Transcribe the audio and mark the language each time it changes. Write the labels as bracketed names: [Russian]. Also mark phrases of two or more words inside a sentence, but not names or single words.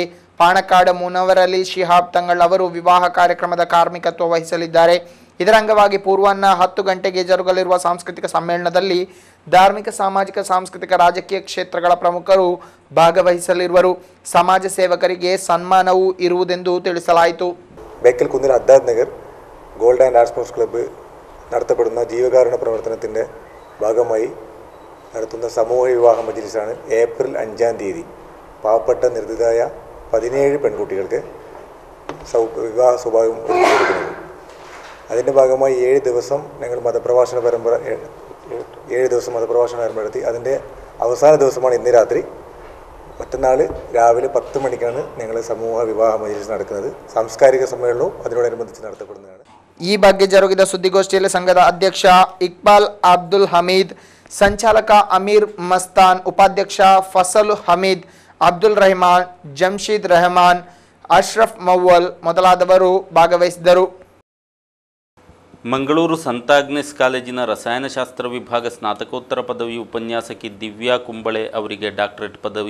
[Kannada] ಪಾಣಕಾಡ ಮುನವರಲಿ ಶಿಹಾಬ್ ತಂಗಳ್ ಅವರು ವಿವಾಹ ಕಾರ್ಯಕ್ರಮದ ಕಾರ್ಮಿಕತ್ವ ವಹಿಸಲಿದ್ದಾರೆ. ಇದರ ಅಂಗವಾಗಿ ಪೂರ್ವಾಹ್ನ 10 ಗಂಟೆಗೆ ಜರುಗಲಿರುವ ಸಾಂಸ್ಕೃತಿಕ ಸಮ್ಮೇಳನದಲ್ಲಿ ಧಾರ್ಮಿಕ, ಸಾಮಾಜಿಕ, ಸಾಂಸ್ಕೃತಿಕ, ರಾಜಕೀಯ ಕ್ಷೇತ್ರಗಳ ಪ್ರಮುಖರು ಭಾಗವಹಿಸಲಿರುವರು. ಸಮಾಜ ಸೇವಕರಿಗೆ ಸನ್ಮಾನವೂ ಇರುವುದೆಂದು ತಿಳಿಸಲಾಯಿತು. [Malayalam] ബേക്കൽ കുന്നിൽ ഹദ്ദാദ് നഗർ ഗോൾഡ് ആൻഡ് ആർട്സ് സ്പോർട്സ് ക്ലബ്ബ് നടത്തപ്പെടുന്ന ജീവകാരുണ്യ പ്രവർത്തനത്തിൻ്റെ ഭാഗമായി നടത്തുന്ന സമൂഹ വിവാഹ മജ്‌ലിസാണ് ഏപ്രിൽ 5-ാം തീയതി പാവപ്പെട്ട നിർദ്ദിതായ 17 പെൺകുട്ടികൾക്ക് വിവാഹ സൗഭാഗ്യം ഒരുക്കി കൊടുക്കുന്നത്. അതിൻ്റെ ഭാഗമായി 7 ദിവസം ഞങ്ങൾ മതപ്രഭാഷണ പരമ്പര നടത്തി. അതിൻ്റെ അവസാന ദിവസമാണ് ഇന്ന് രാത്രി. മറ്റന്നാൾ രാവിലെ 10 മണിക്കാണ് ഞങ്ങൾ സമൂഹ വിവാഹ മജ്‌ലിസ് നടക്കുന്നത്. സാംസ്കാരിക സമ്മേളനവും അതിനോടനുബന്ധിച്ച് നടത്തപ്പെടുന്നതാണ്. [Kannada] ಈ ಬಗ್ಗೆ ಜರುಗಿದ ಸುದ್ದಿಗೋಷ್ಠಿಯಲ್ಲಿ ಸಂಘದ ಅಧ್ಯಕ್ಷ ಇಕ್ಬಾಲ್ ಅಬ್ದುಲ್ ಹಮೀದ್, ಸಂಚಾಲಕ ಅಮೀರ್ ಮಸ್ತಾನ್, ಉಪಾಧ್ಯಕ್ಷ ಫಸಲ್ ಹಮೀದ್, ಅಬ್ದುಲ್ ರೆಹಮಾನ್, ಜಮ್ಶೀದ್ ರೆಹಮಾನ್, ಅಶ್ರಫ್ ಮವ್ವಲ್ ಮೊದಲಾದವರು ಭಾಗವಹಿಸಿದ್ದರು. ಮಂಗಳೂರು ಸಂತ ಆಗ್ನೆಸ್ ಕಾಲೇಜಿನ ರಸಾಯನಶಾಸ್ತ್ರ ವಿಭಾಗ ಸ್ನಾತಕೋತ್ತರ ಪದವಿ ಉಪನ್ಯಾಸಕಿ ದಿವ್ಯಾ ಕುಂಬಳೆ ಅವರಿಗೆ ಡಾಕ್ಟರೇಟ್ ಪದವಿ.